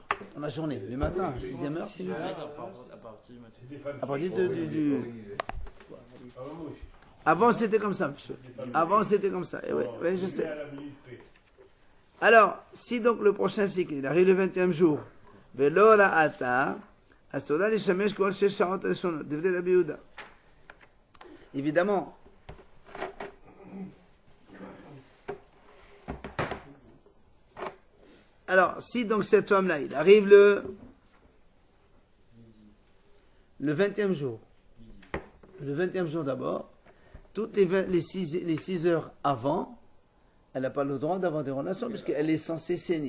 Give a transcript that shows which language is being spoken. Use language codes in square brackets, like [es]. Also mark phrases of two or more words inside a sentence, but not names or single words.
[fr] Dans la journée, le matin, 6e heure, c'est midi. À partir du matin. C'est des femmes À partir du. Avant, c'était comme ça, monsieur. Avant, c'était comme ça. Et oui, je sais. À la minute près. Alors, si donc le prochain cycle, il arrive le 20e jour, [he] ולא עוד אסורה לשמש כל שש שעות ראשונות, דברי רבי יהודה. [fr] Évidemment, alors, si donc cette femme-là, il arrive le 20e jour, le 20e jour d'abord, toutes les 6 heures avant, elle n'a pas le droit d'avoir des relations puisqu'elle est censée saigner.